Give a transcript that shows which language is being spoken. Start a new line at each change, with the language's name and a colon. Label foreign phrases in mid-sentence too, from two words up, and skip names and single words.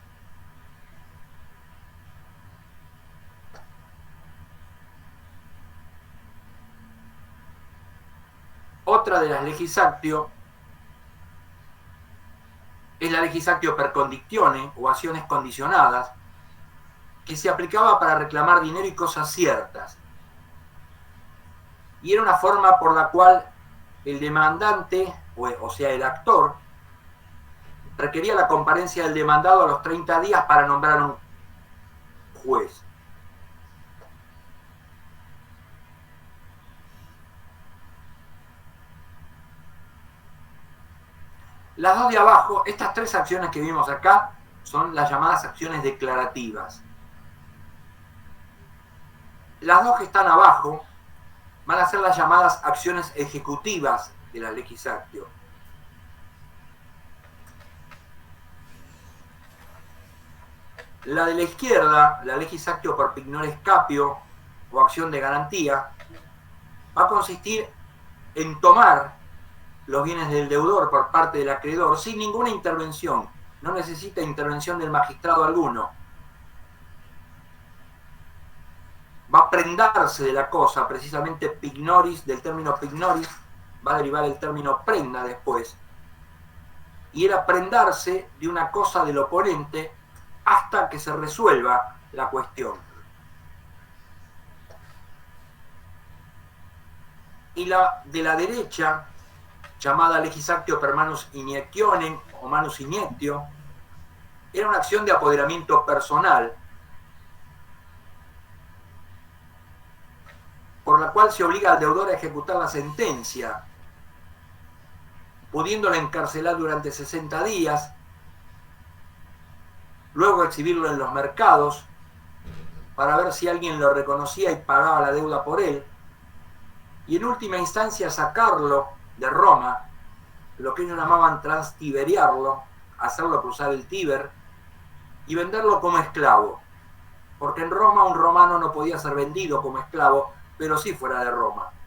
Spanish: Otra de las legislatio es la
Latin: legislatio per condictionem
Spanish: o acciones condicionadas, que se aplicaba para reclamar dinero y cosas ciertas. Y era una forma por la cual el demandante o sea, el actor, requería la comparencia del demandado a los 30 días para nombrar un juez. Las dos de abajo, estas tres acciones que vimos acá, son las llamadas acciones declarativas. Las dos que están abajo van a ser las llamadas acciones ejecutivas de la
Latin: legis actio.
Spanish: La de la izquierda, la
Latin: legis actio per pignore scapio
Spanish: o acción de garantía, va a consistir en tomar los bienes del deudor por parte del acreedor sin ninguna intervención. No necesita intervención del magistrado alguno. Va a prendarse de la cosa, precisamente pignoris, del término pignoris, va a derivar el término prenda después. Y era prendarse de una cosa del oponente hasta que se resuelva la cuestión. Y la de la derecha, llamada
Latin: legis actio per manus iniectionem
Spanish: o
Latin: manus iniectio,
Spanish: era una acción de apoderamiento personal, por la cual se obliga al deudor a ejecutar la sentencia, pudiéndolo encarcelar durante 60 días, luego exhibirlo en los mercados para ver si alguien lo reconocía y pagaba la deuda por él, y en última instancia sacarlo de Roma, lo que ellos llamaban transtiberiarlo, hacerlo cruzar el Tíber y venderlo como esclavo, porque en Roma un romano no podía ser vendido como esclavo, pero sí fuera de Roma.